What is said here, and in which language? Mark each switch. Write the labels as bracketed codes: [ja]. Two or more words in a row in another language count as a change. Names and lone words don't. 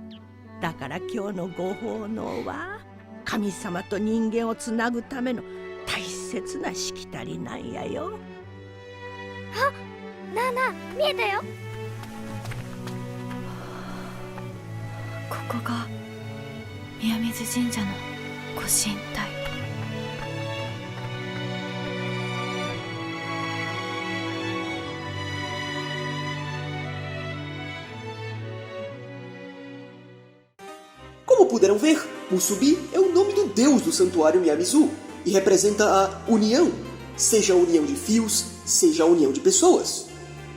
[ja] だから今日のご奉納は神様と人間をつなぐための大切なしきたりなんやよ。あ、なあなあ、見えたよ。ここが宮水神社のご神体。 [pt] Como puderam ver, Musubi é o nome do deus do santuário Miyamizu e representa a união, seja a união de fios, seja a união de pessoas.